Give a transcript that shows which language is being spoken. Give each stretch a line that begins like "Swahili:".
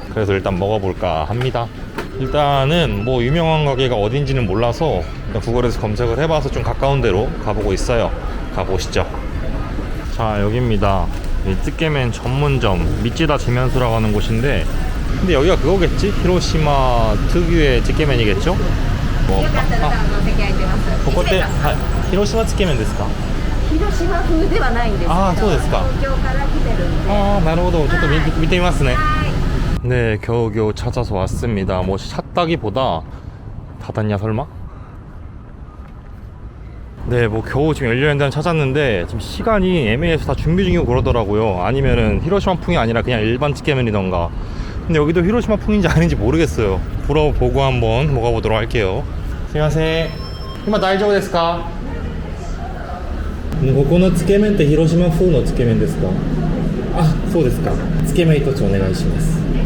Korean: 그래서 일단 먹어볼까 합니다. 일단은 뭐 유명한 가게가 어딘지는 몰라서 일단 구글에서 검색을 해봐서 좀 가까운 데로 가보고 있어요. 가보시죠. 자, 여기입니다. 이 쯔케멘 전문점 미찌다 재면수라고 하는 곳인데, 근데 여기가 그거겠지? 히로시마 특유의 쯔케멘이겠죠?
Japanese: 뭐,ここって広島つけ麺ですか？広島風ではないんですけど、そうですか。東京から来てるんで。なるほど。ちょっと見てみますね。
Korean: 네, 겨우겨우 찾아서 왔습니다. 뭐 샀다기보다 닫았냐 설마? 네, 뭐 겨우 지금 열려있는 데는 찾았는데 지금 시간이 애매해서 다 준비 중이고 그러더라고요. 아니면은 히로시마풍이 아니라 그냥 일반 찌개면이던가. 근데 여기도 히로시마풍인지 아닌지 모르겠어요. 물어보고 한번 먹어보도록 할게요.
Japanese: すいません、今大丈夫ですか？ここのつけ麺って広島風のつけ麺ですか？そうですか。つけ麺一つお願いします。